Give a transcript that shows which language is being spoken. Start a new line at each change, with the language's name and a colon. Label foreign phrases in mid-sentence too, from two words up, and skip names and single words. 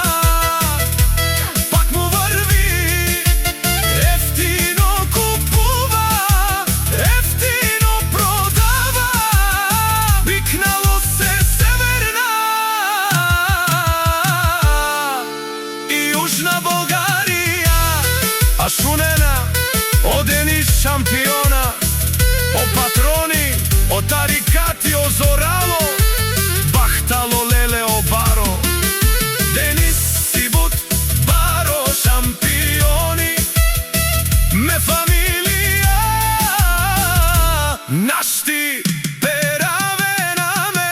Bulgarian: пак му върви, ефтино купува, ефтино продава, викнало се Северна и Южна Българија.
Romany: А шунена о Денис Шампиона, о патрони, о тарикати, о Зорало, Бахтало, Леле, о Баро, Денис Сибут, Баро, Шампиони, ме фамилија, нашти пераве на ме.